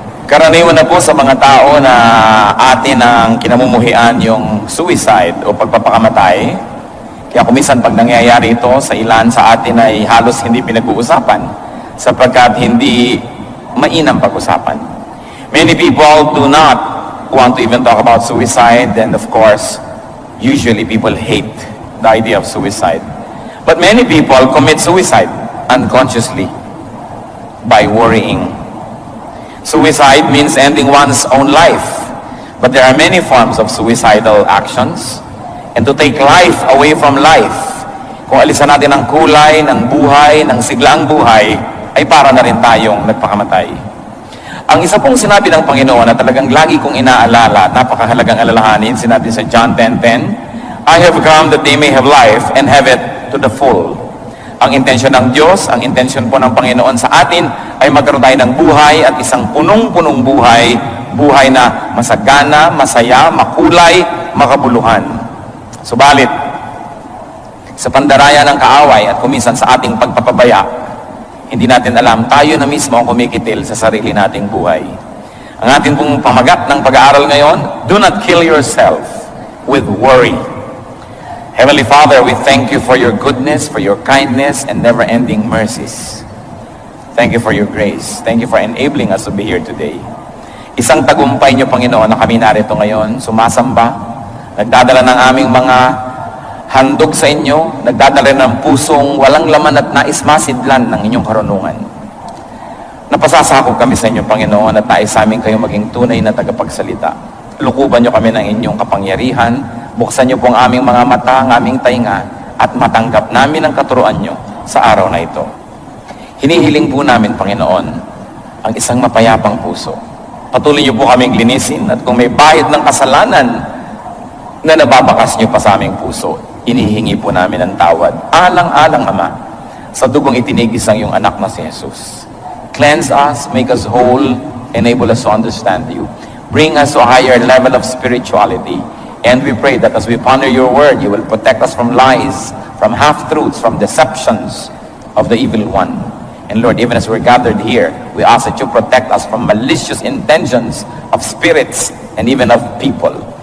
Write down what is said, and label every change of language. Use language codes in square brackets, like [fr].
[tl] Karaniwan na po sa mga tao na atin ang kinamumuhian yung suicide o pagpapakamatay. Kaya kuminsan pag nangyayari ito sa ilan sa atin ay halos hindi pinag-uusapan sapagkat hindi mainam pag-usapan. [en] Many people do not want to even talk about suicide, and of course, usually people hate the idea of suicide. But many people commit suicide unconsciously by worrying. Suicide means ending one's own life. But there are many forms of suicidal actions. And to take life away from life, [tl] kung alisan natin ang kulay ng buhay, ng siglaang buhay, ay para na rin tayong nagpakamatay. Ang isa pong sinabi ng Panginoon na talagang lagi kong inaalala, napakahalagang alalahanin, sinabi sa John 10:10, [en] I have come that they may have life and have it to the full. [tl] Ang intensyon ng Diyos, ang intensyon po ng Panginoon sa atin ay magkaroon tayo ng buhay at isang punong-punong buhay, buhay na masagana, masaya, makulay, makabuluhan. Subalit, sa pandaraya ng kaaway at kuminsan sa ating pagpapabaya, hindi natin alam, tayo na mismo ang kumikitil sa sarili nating buhay. Ang ating pong pamagat ng pag-aaral ngayon, [en] do not kill yourself with worry. Heavenly Father, we thank you for your goodness, for your kindness, and never-ending mercies. Thank you for your grace. Thank you for enabling us to be here today. [tl] Isang tagumpay niyo, Panginoon, na kami narito ngayon, sumasamba, nagdadala ng aming mga handog sa inyo, nagdadala ng pusong walang laman at nais masidlan ng inyong karunungan. Napasasakop kami sa inyo, Panginoon, at nais sa amin kayo maging tunay na tagapagsalita. Lukuban niyo kami ng inyong kapangyarihan, buksan niyo po ang aming mga mata, ang aming tainga, at matanggap namin ang katuruan niyo sa araw na ito. Hinihiling po namin, Panginoon, ang isang mapayapang puso. Patuloy niyo po kaming linisin, at kung may bahid ng kasalanan na nababakas niyo pa sa aming puso, inihingi po namin ang tawad. Alang-alang, Ama, sa dugong itinigis ang iyong anak na si Jesus. [en] Cleanse us, make us whole, enable us to understand you. Bring us to a higher level of spirituality. And we pray that as we ponder your word, you will protect us from lies, from half-truths, from deceptions of the evil one. And Lord, even as we're gathered here, we ask that you protect us from malicious intentions of spirits and even of people.